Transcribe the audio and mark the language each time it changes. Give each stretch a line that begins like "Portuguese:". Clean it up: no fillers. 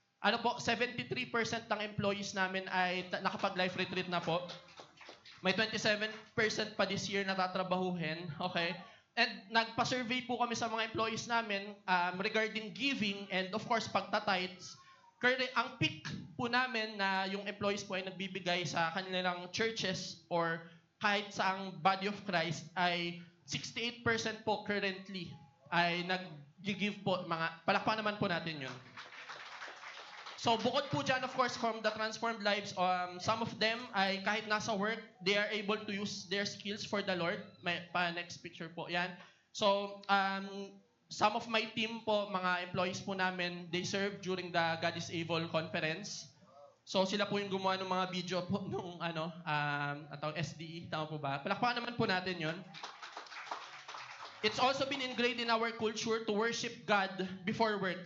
Filipino: ano po, 73% ng employees namin ay nakapag-life retreat na po. May 27% pa this year na tatrabahuhin, okay? And nagpa-survey po kami sa mga employees namin regarding giving and of course pagta-tithes. Ang peak po namin na yung employees po ay nagbibigay sa kanilang churches or kahit sa ang body of Christ ay 68% po currently ay nag-give po. Palakpakan naman po natin yun. So bukod po dyan,
English: of course, from the transformed lives, some of them ay kahit nasa work, they are able to use their skills for the Lord. Next picture po, yan. So some of my team po,
Filipino: mga employees po namin,
English: they serve during the God is Able conference.
Filipino: So sila po yung gumawa ng mga video po nung SDE, tama po ba? Palakpakan naman po natin yun.
English: It's also been ingrained in our culture to worship God before work.